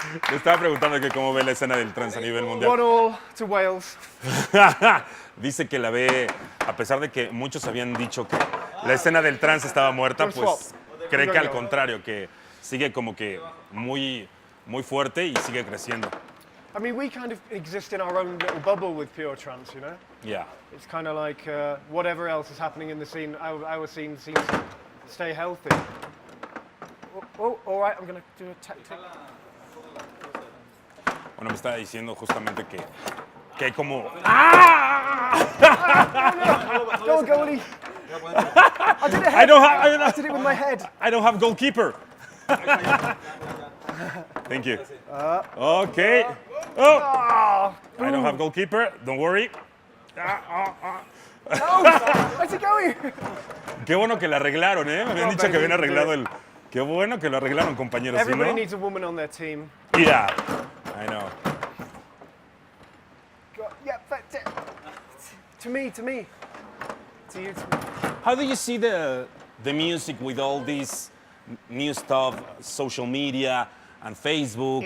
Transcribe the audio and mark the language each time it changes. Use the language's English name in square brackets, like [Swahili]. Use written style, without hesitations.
[Spanish] Le estaba preguntando que cómo ve la escena del trance a nivel mundial. [English] 1-1 to Wales. [Spanish] Dice que la ve, a pesar de que muchos habían dicho que la escena del trance estaba muerta, pues cree que al contrario, que sigue como que muy fuerte y sigue creciendo. [English] I mean, we kind of exist in our own little bubble with pure trance, you know. Yeah. It's kind of like whatever else is happening in the scene, our scene seems to stay healthy. Oh, all right, I'm going to do a tactic. [Spanish] Bueno, me estaba diciendo justamente que hay como... [English] Go on, goalie. I did it. I did it with my head. I don't have goalkeeper. Thank you. Okay. Oh, I don't have goalkeeper. Don't worry. Where's it going? [Spanish] Qué bueno que lo arreglaron, ¿eh? Me habían dicho que habían arreglado el... Qué bueno que lo arreglaron, compañeros. ¿Sí, [English] Everybody [Spanish] no? [English] needs a woman on their team. Yeah, I know. Yeah, that's it. To me. To you, to me. How do you see the music with all this new stuff, social media and Facebook,